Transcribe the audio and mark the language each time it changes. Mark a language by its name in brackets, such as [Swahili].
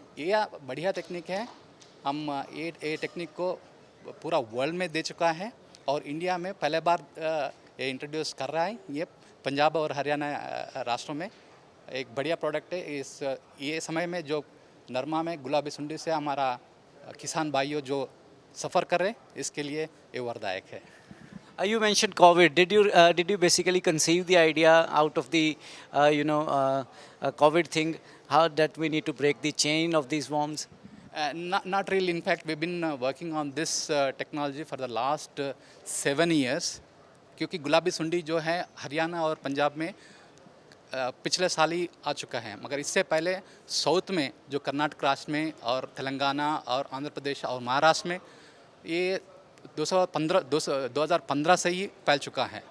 [Hindi] ये बढ़िया टेक्निक है। हम ये टेक्निक को पूरा वर्ल्ड में दे चुका है और इंडिया में पहले बार ये इंट्रोड्यूस कर रहा है। ये पंजाब और हरियाणा राष्ट्रों में एक बढ़िया प्रोडक्ट है। ये समय में जो नरमा में गुलाबी सुंडी से हमारा किसान भाइयों जो सफ़र कर रहे, इसके लिए ये वरदायक है। [English] You mentioned COVID. Did you basically conceive the idea out of the COVID thing? How that we need to break the chain of these worms? Not really. In fact, we've been working on this technology for the last 7 years. [Hindi] क्योंकि गुलाबी सुंडी जो है हरियाणा और पंजाब में पिछले साल ही आ चुका है, मगर इससे पहले साउथ में जो कर्नाटक राज्य में और तेलंगाना और आंध्र प्रदेश और महाराष्ट्र में ये 2015 से ही फैल चुका है।